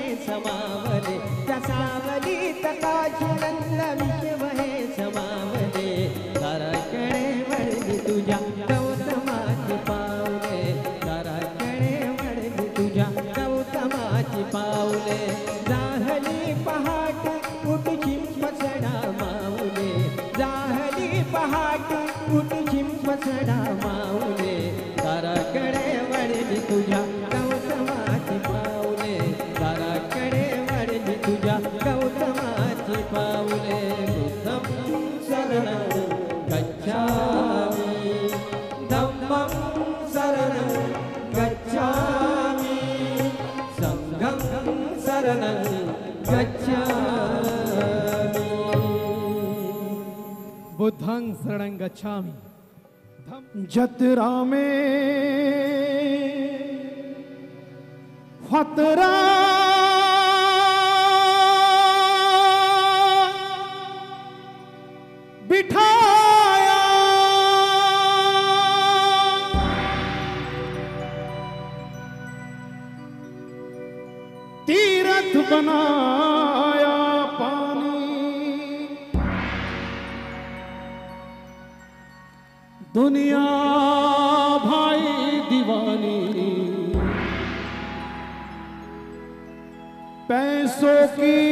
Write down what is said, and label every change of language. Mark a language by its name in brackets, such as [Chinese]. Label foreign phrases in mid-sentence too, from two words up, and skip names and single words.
[Marathi] समावले त्या सावलीत काशीनंद विश्व हे समावले दाराकडे वळली तुझ्या गौतमाची पाऊले दाराकडे वळली तुझ्या गौतमाची पाऊले जाहली पहाट उठ शिंपसडा माऊले जाहली पहाट उठ शिंपसडा माऊले दाराकडे वळली तुझ्या गौतमाची पाऊले दाराकडे वळली तुझ्या गौतमाची पाऊले [Pali] बुद्धं शरणं गच्छामि धम्मं शरणं गच्छामि संघं शरणं गच्छामि बुद्धं शरणं गच्छामि [Hindi] जतरा में फतरा बिठाया तीरथ बनाया पानी दुनिया भाई दीवानी पैसों की